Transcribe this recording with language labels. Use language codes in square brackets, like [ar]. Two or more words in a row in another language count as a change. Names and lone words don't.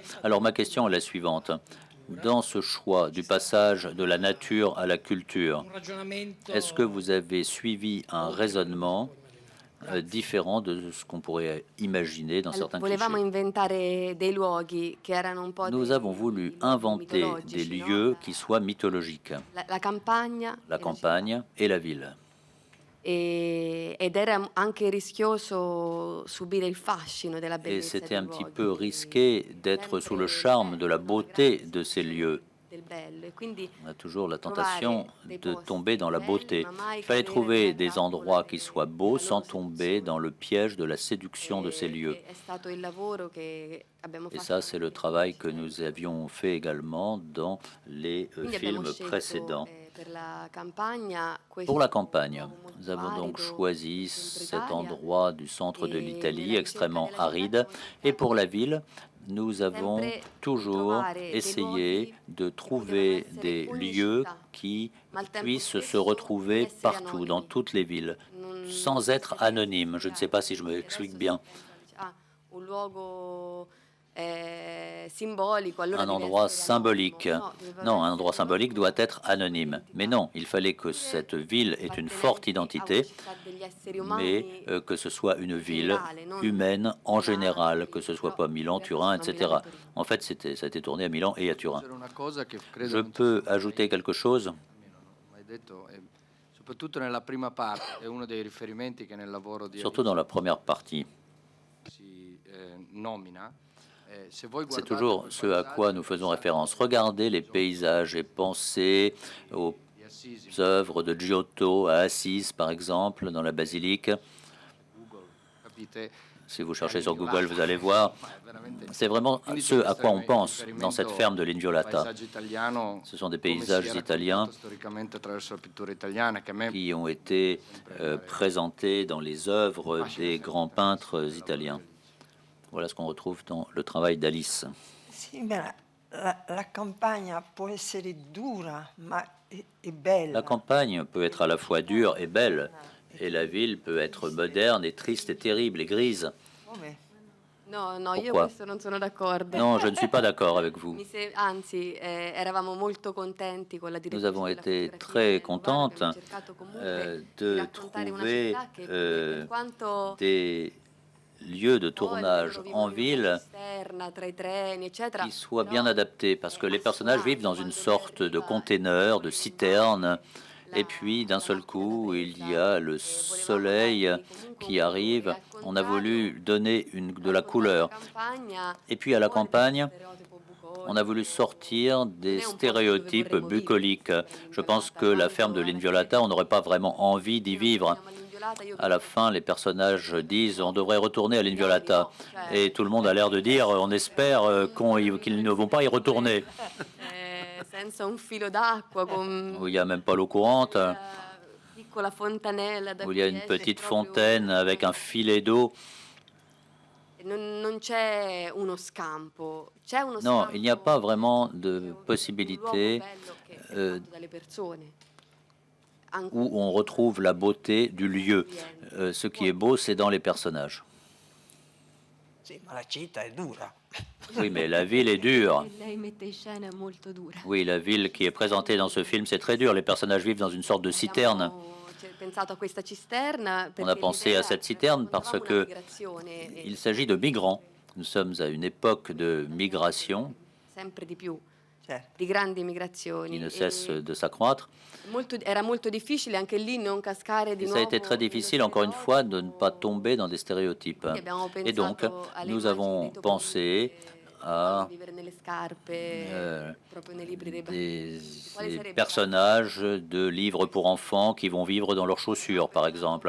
[fr] Alors ma question est la suivante. Dans ce choix du passage de la nature à la culture, est-ce que vous avez suivi un raisonnement différent de ce qu'on pourrait imaginer dans certains clichés? Nous avons voulu inventer des lieux qui soient mythologiques. La campagne et la ville. [it] Ed era anche rischioso subire il fascino della [fr] Et [it] bellezza [fr] c'était [it] dei [fr] un petit [it] luoghi, [fr] peu risqué d'être sous le charme de la beauté de ces lieux. [it] del bello. E quindi [fr] On a toujours la tentation de tomber dans la beauté. Il fallait trouver des endroits qui soient beaux sans tomber dans le piège de la séduction de ces lieux. [it] è stato il lavoro che abbiamo [fr] Et [it] fatto. [fr] ça, c'est le travail que nous avions fait également dans les [it] Quindi abbiamo [fr] films [it] scelto, [fr] précédents. [it] per la campagna, questo [fr] Pour la campagne, nous avons [it] arido, [fr] donc choisi [it] centro [fr] cet [it] Italia. [fr] endroit du centre de Et l'Italie, [it] nella [fr] extrêmement [it] ricerca della [fr] aride. Et pour la ville, nous avons [it] Sempre [fr] toujours [it] trovare dei [fr] essayé [it] luoghi [fr] de trouver [it] essere [fr] des [it] ogni [fr] lieux [it] città, [fr] qui [it] ma al tempo [fr] puissent se [it] stesso [fr] retrouver [it] essere [fr] partout, [it] anonimi. [fr] dans toutes les villes, sans être anonymes. Je ne sais pas si je m'explique bien. [it] Ah, un luogo simbolico, allora [fr] Un [it] deve [fr] endroit [it] essere [fr] symbolique. [it] anonimo. No, deve [fr] Non, un [it] essere [fr] endroit symbolique doit être anonyme. Mais non, il fallait que cette ville ait une forte identité, [it] degli esseri [fr] mais [it] umani [fr] que ce soit une ville humaine en général, que ce soit pas Milan, Turin, etc. En fait, ça a été tourné à Milan et à Turin. Je peux ajouter quelque chose? [it] Soprattutto nella prima parte, è uno dei riferimenti che nel lavoro di [fr] Surtout dans la première partie. [it] si nomina. [fr] C'est toujours ce à quoi nous faisons référence. Regardez les paysages et pensez aux œuvres de Giotto à Assise, par exemple, dans la basilique. Si vous cherchez sur Google, vous allez voir. C'est vraiment ce à quoi on pense dans cette ferme de l'Inviolata. Ce sont des paysages italiens qui ont été présentés dans les œuvres des grands peintres italiens. Voilà ce qu'on retrouve dans le travail d'Alice. [it] Sì, beh, la campagna può essere dura, ma è bella. [fr] La campagne peut être à la fois dure et belle, et la ville peut être moderne et triste et terrible et grise. [it] No, io [fr] Pourquoi? [it] questo non sono d'accordo. [fr] Non, je ne suis pas d'accord avec vous. [it] Anzi, eravamo molto contenti con la [fr] Nous [it] direzione [fr] avons [it] della [fr] été [it] fotografia [fr] très [it] del [fr] contentes [it] Abbiamo cercato comunque [fr] de [it] di raccontare una [fr] trouver [it] città che per quanto [fr] des lieux de tournage en ville [it] esterna tra i treni, eccetera, [fr] qui soient bien adaptés, parce que les personnages vivent dans une sorte de container, de citerne, et puis d'un seul coup, il y a le soleil qui arrive. On a voulu donner de la couleur. Et puis à la campagne, on a voulu sortir des stéréotypes bucoliques. Je pense que la ferme de l'Inviolata, on n'aurait pas vraiment envie d'y vivre. À la fin, les personnages disent on devrait retourner à l'Inviolata. Et tout le monde a l'air de dire on espère qu'ils ne vont pas y retourner. [it] senza un filo d'acqua, con [fr] Où il n'y a même pas l'eau courante, [it] piccola fontanella da [fr] où il y a une [it] cui esce [fr] petite [it] proprio- [fr] fontaine avec un filet d'eau. [it] Non c'è uno scampo, c'è uno [fr] Non, [it] scampo [fr] il n'y a pas vraiment de possibilité [it] dalle persone. [fr] où on retrouve la beauté du lieu. Ce qui est beau, c'est dans les personnages. [it] Sì, ma la città è dura. [fr] Oui, mais la ville est dure. [it] Lei mette in scena molto dura. [fr] Oui, la ville qui est présentée dans ce film, c'est très dur. Les personnages vivent dans une sorte de citerne. [it] C'è pensato a questa cisterna [fr] On a pensé à cette citerne parce que [it] migrazione [fr] il s'agit de migrants. Nous sommes à une époque de migration [it] sempre di più, di grandi migrazioni. [fr] qui ne cesse de s'accroître. [it] Era molto difficile anche lì non cascare di [fr] Et ça a [it] nuovo. [fr] été très difficile, encore une fois, de ne pas tomber dans des stéréotypes. Et donc, nous avons pensé à des personnages de livres pour enfants qui vont vivre dans leurs chaussures, par exemple.